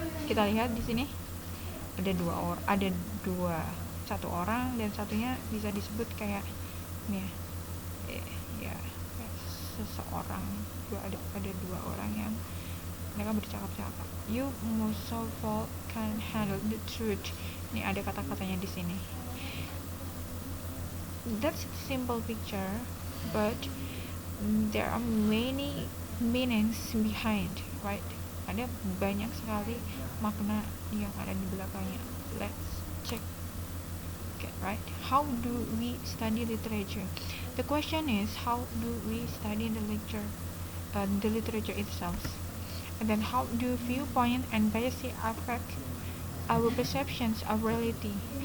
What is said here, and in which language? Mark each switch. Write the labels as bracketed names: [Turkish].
[Indonesian] Kita lihat di sini ada dua, satu orang dan satunya bisa disebut kayak nih ya, seseorang. Ada dua orang yang mereka bercakap-cakap. [English] You most of all can handle the truth. [Indonesian] Ini ada kata-katanya di sini. [English] That's a simple picture, but there are many meanings behind, right? [Indonesian] Ada banyak sekali makna yang ada di belakangnya. [English] Let's check. Okay, right? How do we study literature? The question is, how do we study the literature itself? And then how do viewpoint and bias affect our perceptions of reality?